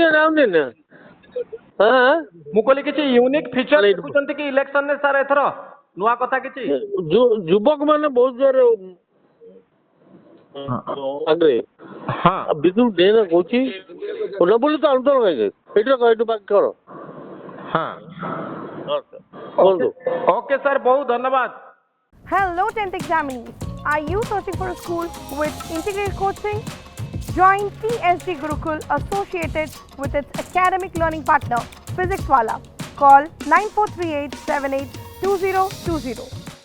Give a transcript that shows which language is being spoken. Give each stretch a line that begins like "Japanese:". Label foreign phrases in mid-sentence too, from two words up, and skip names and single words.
Odia: ମୁଁ କହିଲି କିଛି
English: unique feature
Odia: ଦେଖୁଛନ୍ତି କି ଇଲେକ୍ସନରେ ସାର୍ ଏଥର ନୂଆ କଥା କିଛି? ଯୁବକ ମାନେ ବହୁତ ଜୋରରେ ଆଗରେ ବିଜୁ ଡେନା କହୁଛି ବୋଲି ତ ଆନ୍ଦୋଳନ ହେଇଯାଏ ଏଇଟା କହିଠୁ ବାକି କର।
English: okay sir,
Hindi: बहुत धन्यवाद।
English: Hello 10th examinees. Are you searching for a school with integrated coaching? Join TSG Gurukul associated with its academic learning partner Physics Wala. Call 9438782020.